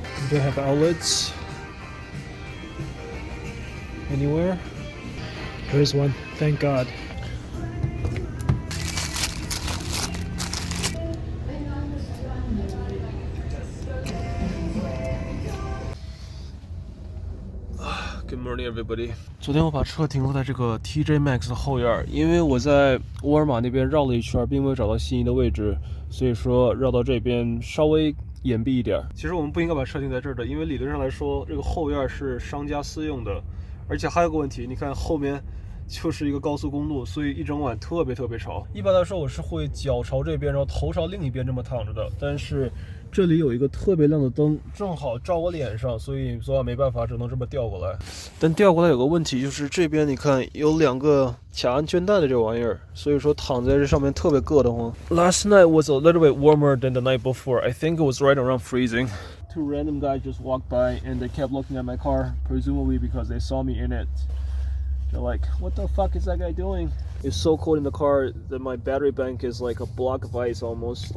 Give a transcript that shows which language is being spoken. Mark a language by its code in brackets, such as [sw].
[en] Do they have outlets anywhere? There is one, thank God. Good morning, everybody. [zh] 昨天我把车停落在这个 TJ Maxx 的后院，因为我在沃尔玛那边绕了一圈，并没有找到心仪的位置，所以说绕到这边稍微隐蔽一点。其实我们不应该把车停在这儿的，因为理论上来说，这个后院是商家私用的，而且还有个问题，你看后面就是一个高速公路，所以一整晚特别吵。一般来说，我是会脚朝这边，然后头朝另一边这么躺着的，但是这里有一个特别亮的灯，正好照我脸上，所以昨晚没办法，只能这么调过来。但调过来有个问题，就是这边你看有两个卡安全带的这玩意儿，所以说躺在这上面特别硌得慌。 [en] Last night was a little bit warmer than the night before. I think it was right around freezing. Two random guys just walked by and they kept looking at my car, presumably because they saw me in it. They're like, what the fuck is that guy doing? It's so cold in the car that my battery bank is like a block of ice almost.